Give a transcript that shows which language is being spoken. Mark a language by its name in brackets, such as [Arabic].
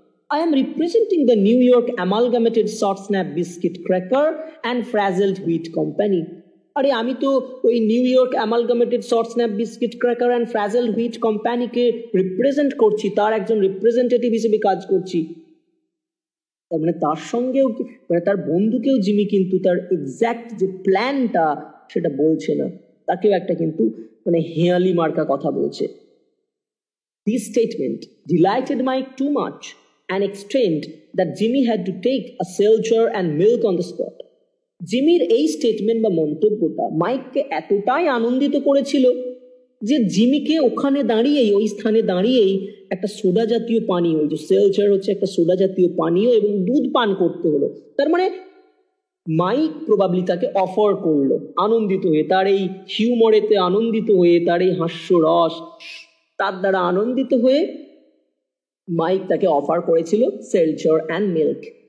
[English] I am representing the New York Amalgamated Short Snap Biscuit Cracker and Frazzled Wheat Company. [Bangla] আরে আমি তো ওই new York অ্যামালগামেটেড short snap biscuit cracker and ফ্রাজেলড wheat কোম্পানিকে represent করছি, তার একজন রিপ্রেজেন্টেটিভ হিসেবে কাজ করছি। তার মানে তার সঙ্গেও মানে তার বন্ধুকেও জিমি কিন্তু তার এক্স্যাক্ট যে প্ল্যানটা সেটা বলছে না, তাকেও একটা কিন্তু মানে হেয়ালি মার্কা কথা বলছে। [English] This statement delighted Mike too much and explained that Jimmy had to take a seltzer and milk on the spot. [Bangla] জিমির এই স্টেটমেন্ট বা মন্তব্যটা মাইককে এতটাই আনন্দিত করেছিল যে জিমিকে ওখানে দাঁড়িয়েই, ওই স্থানে দাঁড়িয়েই একটা সোডা জাতীয় পানীয়, ওই যে সেলচার হচ্ছে একটা সোডা জাতীয় পানীয়, এবং দুধ পান করতে হলো। তার মানে মাইক প্রবাবলি তাকে অফার করলো, আনন্দিত হয়ে, তার এই হিউমরেতে আনন্দিত হয়ে, তার এই হাস্যরস তার দ্বারা আনন্দিত হয়ে মাইক তাকে অফার করেছিল [English] Seltzer and milk.